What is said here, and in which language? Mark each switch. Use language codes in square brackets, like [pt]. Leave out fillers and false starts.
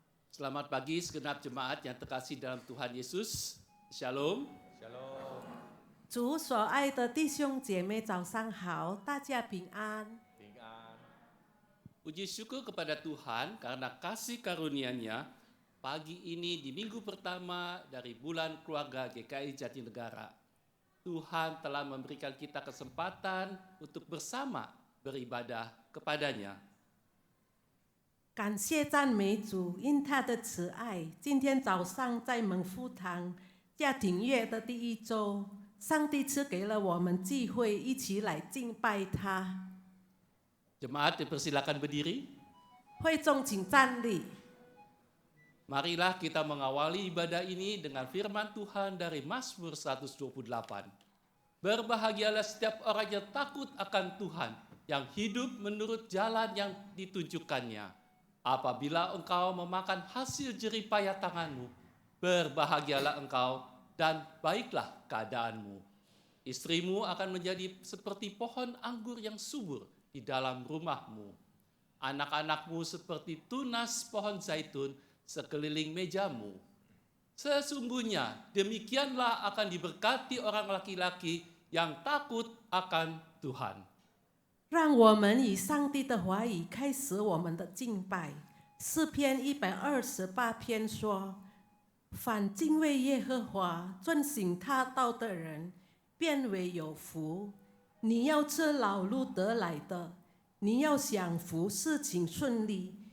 [id] Selamat pagi segenap jemaat yang terkasih dalam Tuhan Yesus. Shalom. Shalom. [zh] 主所爱的弟兄姐妹，早上好，大家平安。平安。 [id] Puji syukur kepada Tuhan karena kasih karunia-Nya pagi ini di minggu pertama dari bulan keluarga GKI Jatinegara. Tuhan telah memberikan kita kesempatan untuk bersama beribadah kepadanya. [zh] 感谢赞美主，因他的慈爱。今天早上在蒙福堂家庭月的第一周，上帝赐给了我们机会，一起来敬拜他。 [id] Jemaat dipersilakan berdiri. [zh] 会众请站立。 [id] Marilah kita mengawali ibadah ini dengan firman Tuhan dari Mazmur 128. Berbahagialah setiap orang yang takut akan Tuhan, yang hidup menurut jalan yang ditunjukkannya. Apabila engkau memakan hasil jerih payah tanganmu, berbahagialah engkau dan baiklah keadaanmu. Istrimu akan menjadi seperti pohon anggur yang subur di dalam rumahmu. Anak-anakmu seperti tunas pohon zaitun sekeliling mejamu. Sesungguhnya demikianlah akan diberkati orang laki-laki yang takut akan Tuhan. [zh] 让我们以上帝的话语开始我们的敬拜。诗篇128篇说：“凡敬畏耶和华、遵行他道的人，便为有福。你要吃劳碌得来的，你要享福，事情顺利。